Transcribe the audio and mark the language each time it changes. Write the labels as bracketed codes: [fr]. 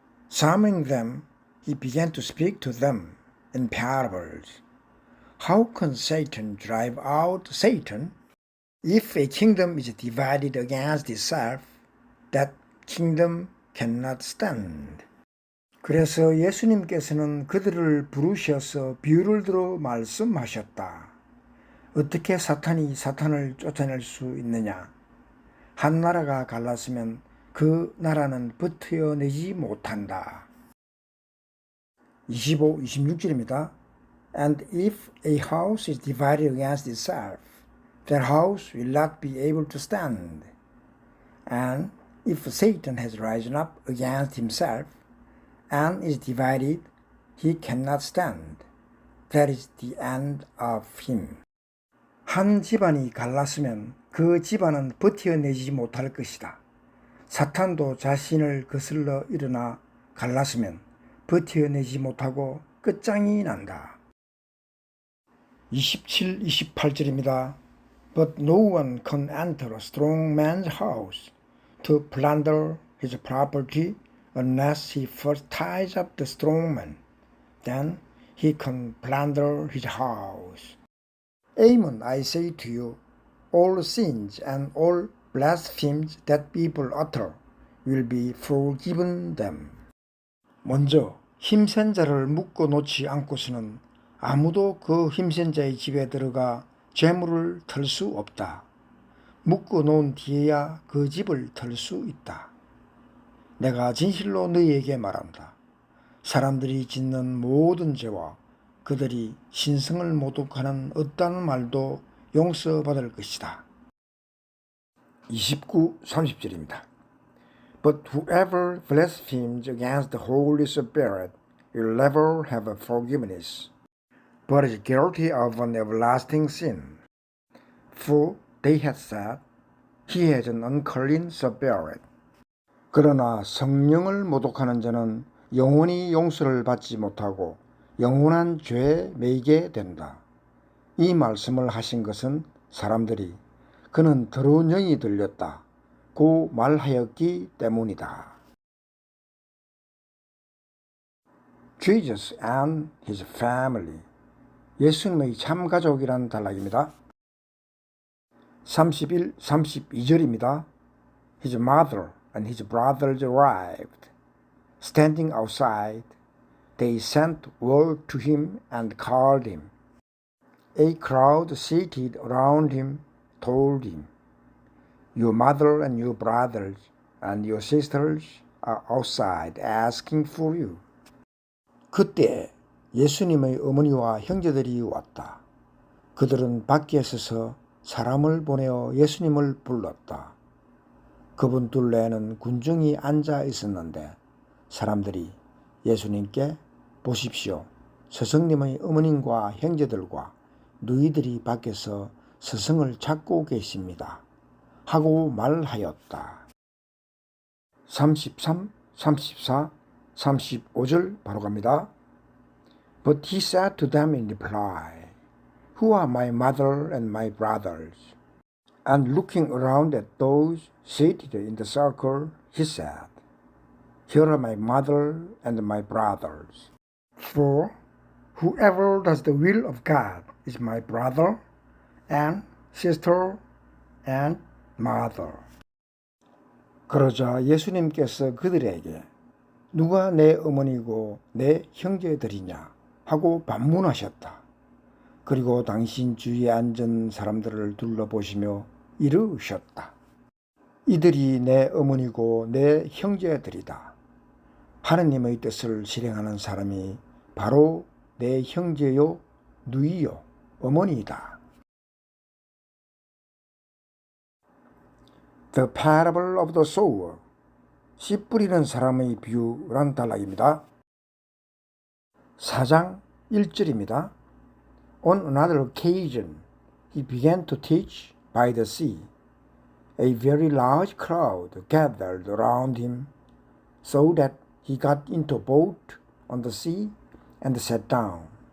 [en] Summoning them, he began to speak to them in parables. How can Satan drive out Satan? If a kingdom is divided against itself, that kingdom cannot stand. [ko] 그래서 예수님께서는 그들을 부르셔서 비유를 들어 말씀하셨다. 어떻게 사탄이 사탄을 쫓아낼 수 있느냐? 한 나라가 갈랐으면 그 나라는 버텨내지 못한다. 25, 26절입니다. [en] And if a house is divided against itself, that house will not be able to stand. And if Satan has risen up against himself and is divided, he cannot stand. That is the end of him. [ko] 한 집안이 갈랐으면 그 집안은 버텨내지 못할 것이다. 사탄도 자신을 거슬러 일어나 갈랐으면 버텨내지 못하고 끝장이 난다. 27, 28절입니다. [en] But no one can enter a strong man's house to plunder his property unless he first ties up the strong man. Then he can plunder his house. Amen, I say to you, all sins and all blasphemies that people utter will be forgiven them. [ko] 먼저 힘센 자를 묶어 놓지 않고서는 아무도 그 힘센 자의 집에 들어가 재물을 털 수 없다. 묶어 놓은 뒤에야 그 집을 털 수 있다. 내가 진실로 너희에게 말한다. 사람들이 짓는 모든 죄와 그들이 신성을 모독하는 어떠한 말도 용서받을 것이다. 29, 30절입니다. [en] But whoever blasphemes against the Holy Spirit will never have forgiveness, but is guilty of an everlasting sin. For they had said, He has an unclean spirit. [ko] 그러나 성령을 모독하는 자는 영원히 용서를 받지 못하고 영원한 죄에 매이게 된다. 이 말씀을 하신 것은 사람들이 그는 더러운 영이 들렸다 고 말하였기 때문이다. [en] Jesus and his family. [ko] 예수님의 참가족이란 단락입니다. 31, 32절입니다. [en] His mother and his brothers arrived. Standing outside, they sent word to him and called him. A crowd seated around him told him, Your mother and your brothers and your sisters are outside asking for you. [ko] 그때 예수님의 어머니와 형제들이 왔다. 그들은 밖에 서서 사람을 보내어 예수님을 불렀다. 그분 둘레에는 군중이 앉아 있었는데 사람들이 예수님께 보십시오. 스승님의 어머님과 형제들과 누이들이 밖에서 스승을 찾고 계십니다. 하고 말하였다. 33, 34, 35절 바로 갑니다. [en] But he said to them in reply, Who are my mother and my brothers? And looking around at those seated in the circle, he said, Here are my mother and my brothers. For whoever does the will of God is my brother and sister and mother. [ko] 그러자 예수님께서 그들에게 누가 내 어머니고 내 형제들이냐 하고 반문하셨다. 그리고 당신 주위에 앉은 사람들을 둘러보시며 이르셨다. 이들이 내 어머니고 내 형제들이다. 하느님의 뜻을 실행하는 사람이 바로 내 형제요, 누이요, 어머니이다. [en] The parable of the sower. [ko] 씨 뿌리는 사람의 비유란 단락입니다. 4장 1절입니다. [en] On another occasion, he began to teach by the sea. A very large crowd gathered around him, so that he got into a boat on the sea and sat down.